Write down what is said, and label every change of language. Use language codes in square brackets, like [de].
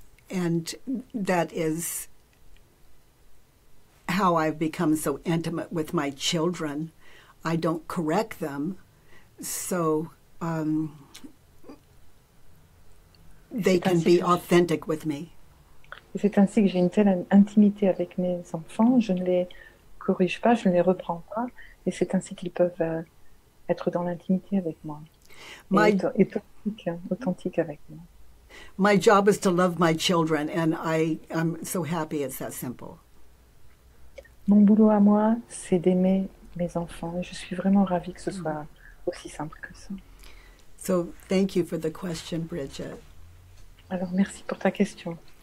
[en] And that is how I've become so intimate with my children. I don't correct them, so they can be authentic with me. [fr] Et c'est ainsi que j'ai une telle intimité avec mes enfants. Je ne les corrige pas, je ne les reprends pas. Et c'est ainsi qu'ils peuvent être dans l'intimité avec moi. Et être authentique avec moi. [en] My job is to love my children, and I'm so happy it's that simple. [fr] Mon boulot à moi, c'est d'aimer mes enfants. Et je suis vraiment ravie que ce soit aussi simple que ça. [en] So thank you for the question, Bridget. [fr] Alors merci pour ta question.